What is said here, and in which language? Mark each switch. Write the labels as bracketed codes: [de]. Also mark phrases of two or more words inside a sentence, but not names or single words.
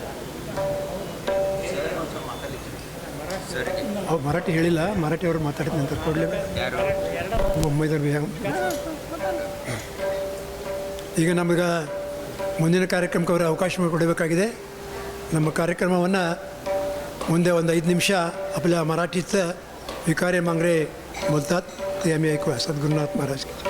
[kn] ಅವ್ರು ಮರಾಠಿ ಹೇಳಿಲ್ಲ, ಮರಾಠಿ ಅವ್ರು ಮಾತಾಡ್ತೀನಿ ಅಂತ ಕೊಡಲಿ. ಮುಂಬೈದವ್ರು ಈಗ ನಮಗೆ ಮುಂದಿನ ಕಾರ್ಯಕ್ರಮಕ್ಕೆ ಅವರು ಅವಕಾಶ ಮಾಡಿಕೊಡಬೇಕಾಗಿದೆ. ನಮ್ಮ ಕಾರ್ಯಕ್ರಮವನ್ನು ಮುಂದೆ ಒಂದು [mr] 5 निमिष आपल्या मराठीचं विकारे मांगरे बोलतात, ते आम्ही ऐकूया. सद्गुरुनाथ महाराज.